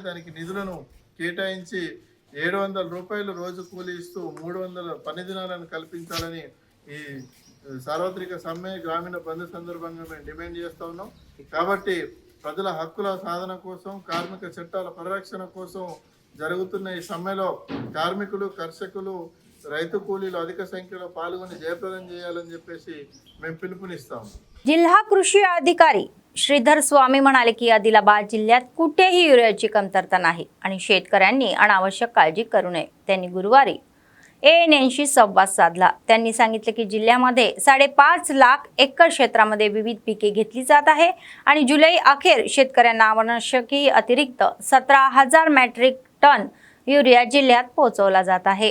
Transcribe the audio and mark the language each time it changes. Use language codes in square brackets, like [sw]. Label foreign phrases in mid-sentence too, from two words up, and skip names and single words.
[te] దానికి నిధులను కేటాయించి 700 రూపాయలు రోజు కూలీ ఇస్తూ 300 పని దినాలను కల్పించాలని ఈ సార్వత్రిక సమ్మె, గ్రామీణ బంద్ సందర్భంగా మేము డిమాండ్ చేస్తూ ఉన్నాం. కాబట్టి ప్రజల హక్కుల సాధన కోసం, కార్మిక చట్టాల పరిరక్షణ కోసం జరుగుతున్న ఈ సమ్మెలో కార్మికులు, కర్షకులు, రైతు కూలీలు అధిక సంఖ్యలో పాల్గొని జయప్రదం చేయాలని చెప్పేసి మేము पिलुपुनिస్తాం. [mr] जिल्हा कृषी अधिकारी श्रीधर स्वामी म्हणाले की आदिलाबाद जिल्ह्यात कुठेही युरियाची कमतरता नाही आणि शेतकऱ्यांनी अनावश्यक काळजी करू नये. त्यांनी गुरुवारी ANNशी संवाद साधला. त्यांनी सांगितले की जिल्ह्यामध्ये 5.5 लाख एकर क्षेत्रामध्ये विविध पिके घेतली जात आहे आणि जुलै अखेर शेतकऱ्यांना आवश्यक अतिरिक्त 17,000 मेट्रिक टन युरिया जिल्ह्यात पोहोचवला जात आहे.